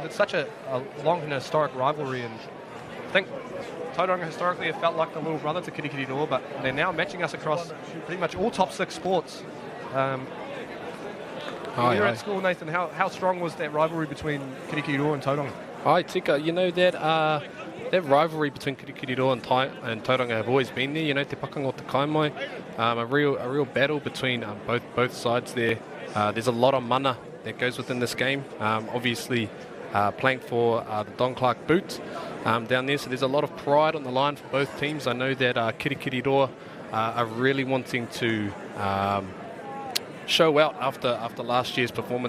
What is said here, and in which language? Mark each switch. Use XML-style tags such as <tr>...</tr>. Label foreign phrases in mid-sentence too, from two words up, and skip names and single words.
<en>It's such a long and historic rivalry, and I think Tauranga historically have felt like the little brother to Kirikiriroa, but they're now matching us across pretty much all top 6 sports. You're at school, Nathan. How strong was that rivalry between Kirikiriroa and Tauranga? Hi, Tika. You know that that rivalry between Kirikiriroa and Tauranga have always been there. You know,</en> <mi>te pakanga o te kaimai,</mi> <en>a real battle between both sides there. There's a lot of mana that goes within this game. Obviously, playing for the Don Clark boot down there, so there's a lot of pride on the line for both teams. I know that Kirikiriroa are really wanting to show out after last year's performance.</en>